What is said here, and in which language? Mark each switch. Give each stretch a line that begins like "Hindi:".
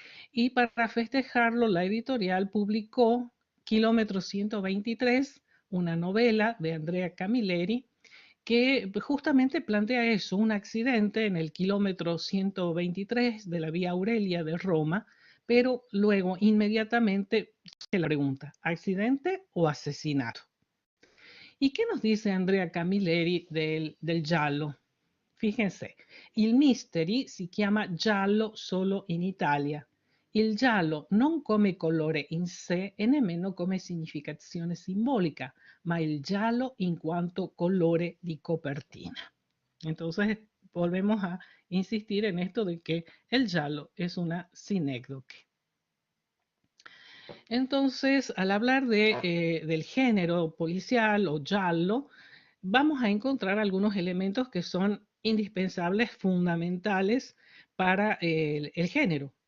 Spanish: Y para festejarlo, la editorial publicó Kilómetro 123, una novela de Andrea Camilleri, que justamente plantea eso, un accidente en el kilómetro 123 de la Vía Aurelia de Roma, pero luego inmediatamente se la pregunta, ¿accidente o asesinato? ¿Y qué nos dice Andrea Camilleri del giallo? Fíjense,
Italian: il mystery si chiama giallo solo in Italia. Il giallo non come colore in sé e nemmeno come significazione simbolica, ma il giallo in quanto colore di copertina.
Spanish: Entonces, volvemos a insistir en esto de que el giallo es una sinécdoque. Entonces, al hablar del género policial o giallo, vamos a encontrar algunos elementos que son indispensables, fundamentales para el género.